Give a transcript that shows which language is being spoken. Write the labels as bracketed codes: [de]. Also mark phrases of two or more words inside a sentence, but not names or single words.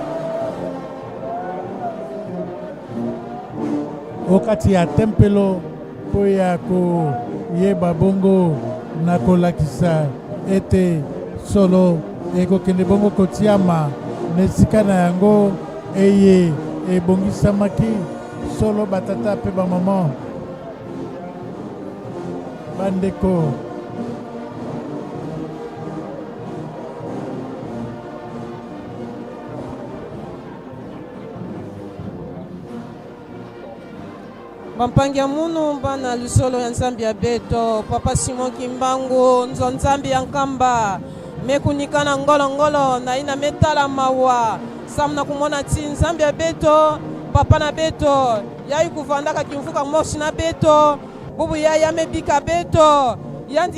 [ln] okati ya tempelo mpo ya koyeba bongo na kolakisa ete solo ekokende bongo kotiama na esika na yango eye ebongisamaki solo batata mpe bamama bandeko [ktu] bampangi ya munu bana lusolo ya nzambi ya beto papa Simon Kimbangu nzo nzambi ya nkamba mekunikana ngolongolo na ina metala mawa samna kumona ti nzambi ya beto papa na beto yai kuvandaka kimfuka moshi na beto bubu ya mebika beto yandi